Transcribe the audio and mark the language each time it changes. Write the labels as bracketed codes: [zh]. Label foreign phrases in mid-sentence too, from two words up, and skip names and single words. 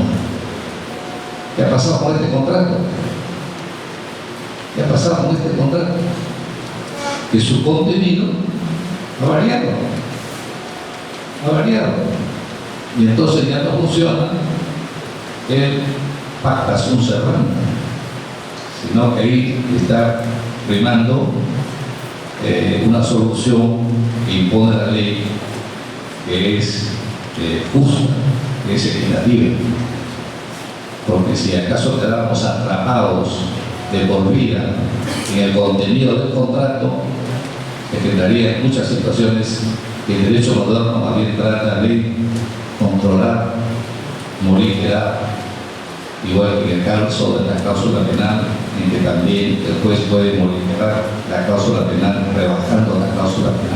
[es] ¿Qué ha pasado con este contrato? ¿Qué ha pasado con este contrato? Que su contenido ha variado. Ha variado. Y entonces ya no funciona el [la] pacta sunt servanda, [es] sino que ahí está primando una solución que impone la ley, que es justa, que es equitativa. Porque si acaso quedamos atrapados de por vida en el contenido del contrato, generaría muchas situaciones que el derecho moderno más bien trata de controlar, morigerar, igual que el caso de la cláusula penal, en que también el juez puede modificar la cláusula penal rebajando la cláusula penal.